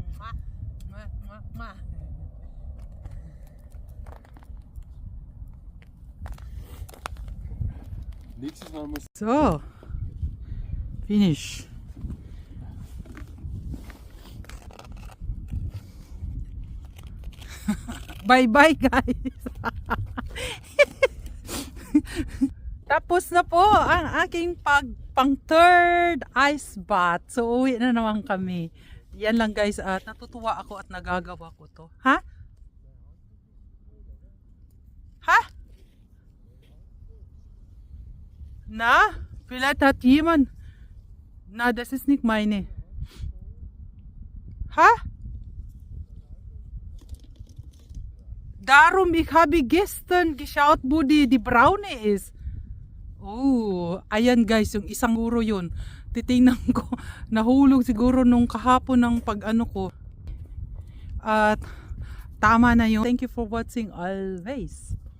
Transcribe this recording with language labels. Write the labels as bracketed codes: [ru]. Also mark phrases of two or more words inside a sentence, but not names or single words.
[de] Nächstes Mal muss [en] So, finish. Bye bye guys. [tl] Tapos na po ang aking pang [en] third ice bath. [tl] So uwi na naman kami. Yan lang guys, at natutuwa ako at nagagawa ko to. Ha? Ha? Na? [de] Vielleicht hat jemand. Na, das ist nicht meine. Ha? Darum, ich habe gestern geschaut, wo die braune ist. [tl] Oh, ayan guys, yung isang guro yun. Titingnan ko, nahulog siguro nung kahapon ng pag-ano ko. At tama na yun. [en] Thank you for watching always.